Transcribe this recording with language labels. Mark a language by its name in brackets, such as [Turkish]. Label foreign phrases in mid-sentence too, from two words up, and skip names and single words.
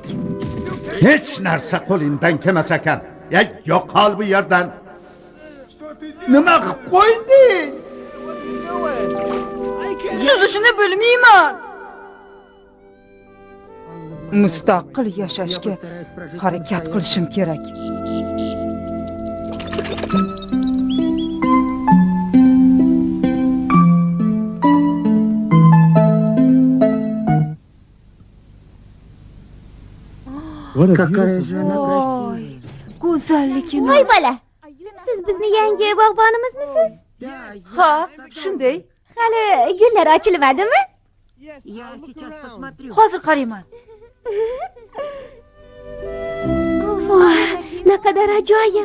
[Uzbek] Hech narsa qo'lingdan kelmas ekan. Yo'qol bu yerdan. Nima qilib qo'yding? Suzishni bilmayman. Mustaqil yashashga harakat qilishim kerak. [Russian] Какая же она красивая. [Uzbek] Go'zalligini. Voy bola. Siz bizni yangi bog'bonimizmisiz? Ha, shunday. Hali gullar ochilmadimi? Hozir qarayman. Naqadar ajoyib.